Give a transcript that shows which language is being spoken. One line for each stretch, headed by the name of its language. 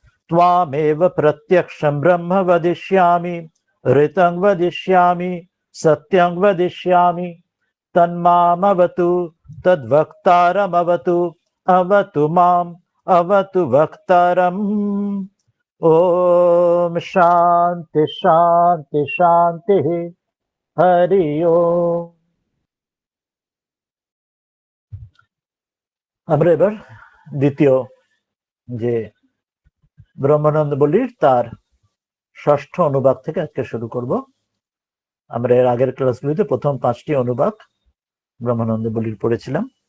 Sanskrit: ত্বমেব প্রত্যক্ষং ব্রহ্ম বদিষ্যামি ঋतं বদিষ্যামি সত্যং বদিষ্যামি তন্মামবতু তদ্ভক্তারমবতু अवतु माम् अवतु वक्तारम्। ओम शांति शांति शांति हरि ओम।
Bangla: আমরা এবার দ্বিতীয় যে ব্রহ্মানন্দ বল্লীর তার 6ঠ অনুবাদ থেকে আজকে শুরু করব। আমরা এর আগের ক্লাসগুলিতে প্রথম 5টি অনুবাদ ব্রহ্মানন্দ বল্লীর পড়েছিলাম।